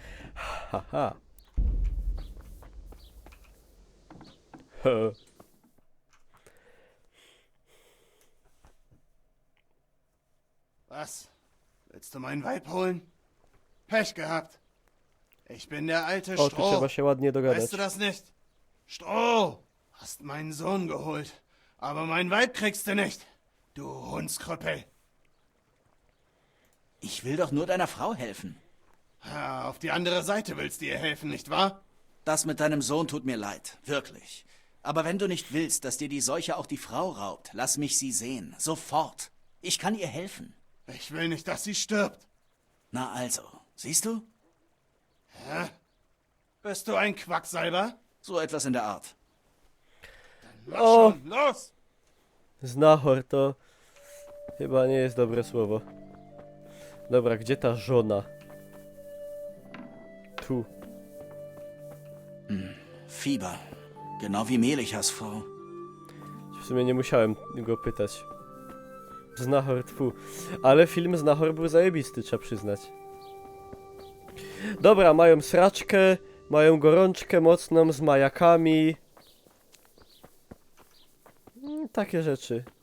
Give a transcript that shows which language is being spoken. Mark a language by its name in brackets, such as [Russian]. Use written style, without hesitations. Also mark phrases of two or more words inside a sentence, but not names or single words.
[German] Haha. He. Was? Willst du mein Weib holen? Pech gehabt. Ich bin der alte [Polish] O, tu [German] Stroh. [Polish] trzeba się ładnie dogadać. [German] Weißt du das nicht? Stroh, hast meinen Sohn geholt. Aber mein Weib kriegst du nicht. Du Hundskrüppel. Ich will doch nur deiner Frau helfen. Ja, auf die andere Seite willst du ihr helfen, nicht wahr? Das mit deinem Sohn tut mir leid, wirklich. Aber wenn du nicht willst, dass dir die Seuche auch die Frau raubt, lass mich sie sehen. Sofort. Ich kann ihr helfen. Ich will nicht, dass sie stirbt. Na also, siehst du? Hä? Bist du ein Quacksalber? So etwas in der Art. Lass O! schon, los! [Polish] Znachor to chyba nie jest dobre słowo. Dobra, gdzie ta żona? Tu. [German] Fieber. Genau wie Melichas Frau. [Polish] W sumie nie musiałem go pytać. Znachor, tfu. Ale film Znachor był zajebisty, trzeba przyznać. Dobra, mają sraczkę, mają gorączkę mocną z majakami. Takie rzeczy.